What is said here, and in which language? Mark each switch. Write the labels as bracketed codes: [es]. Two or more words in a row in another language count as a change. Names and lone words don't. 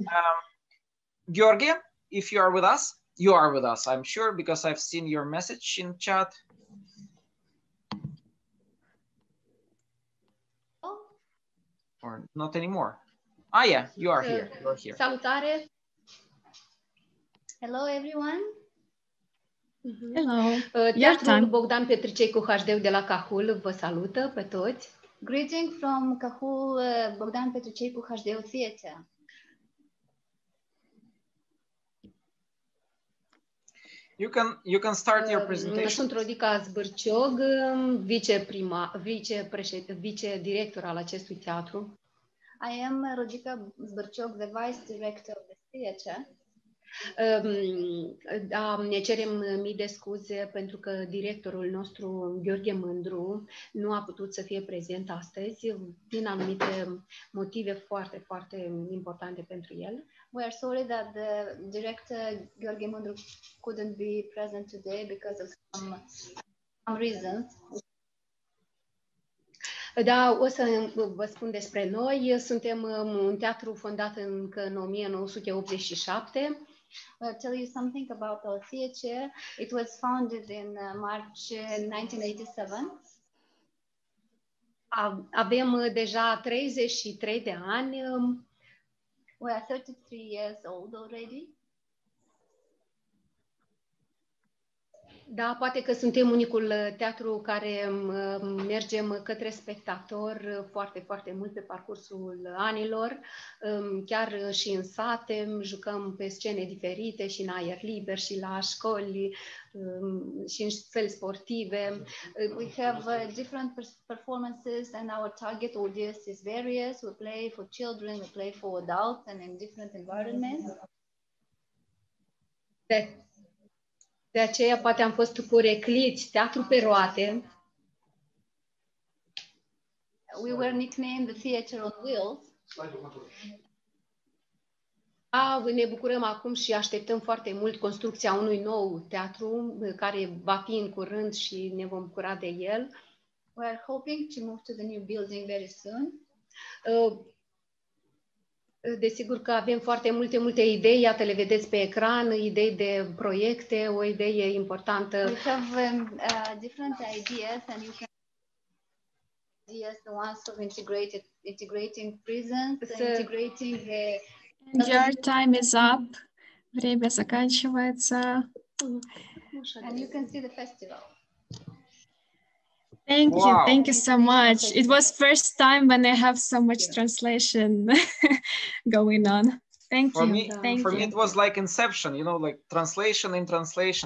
[en] Georgia, if you are with us, you are with us, I'm sure, because I've seen your message in chat. Or not anymore. Ah, yeah, you are here. You are here. Salutare. Hello, everyone. Hello. [ro] Teatrul Bogdan Petricei cu HD de la Cahul vă salută pe toți. [en] Greeting from Cahul Bogdan Petricei cu HD Theatre. You can start your presentation. [ro] Sunt Rodica Zbârciog, vice-director al acestui teatru. [en] I am Rodica Zbârciog, the vice director of the theatre. [ro] Ne cerem mii de scuze pentru că directorul nostru, Gheorghe Mândru, nu a putut să fie prezent astăzi din anumite motive foarte, foarte importante pentru el. [en] We are sorry that the director Gheorghe Mândru couldn't be present today because of some reasons. [ro] Da, o să vă spun despre noi. Suntem un teatru fondat încă în 1987. [en] I'll tell you something about our theatre. It was founded in March 1987. [ro] Avem deja 33 de ani. [en] We are 33 years old already. [ro] Da, poate că suntem unicul teatru care mergem către spectator foarte, foarte mult pe parcursul anilor, chiar și în sate, jucăm pe scene diferite și în aer liber și la școli și în săli sportive. [en] We have different performances and our target audience is various. We play for children, we play for adults and in different environments. [ro] De aceea poate am fost porecliți teatru pe roate. [en] We were nicknamed the theatre on wheels. [ro] Ne bucurăm acum și așteptăm foarte mult construcția unui nou teatru care va fi în curând și ne vom bucura de el. [en] We are hoping to move to the new building very soon. [ro] Desigur că avem foarte multe idei, iată le vedeți pe ecran, idei de proiecte, o idee importantă. [en] We have different ideas and you can the ones of integrating prisons, integrating And your time is up. [ru] Время заканчивается. [en] And you can see the festival. Thank you so much. It was first time when I have so much translation going on. Thank you. For me, it was like Inception, you know, like translation in translation.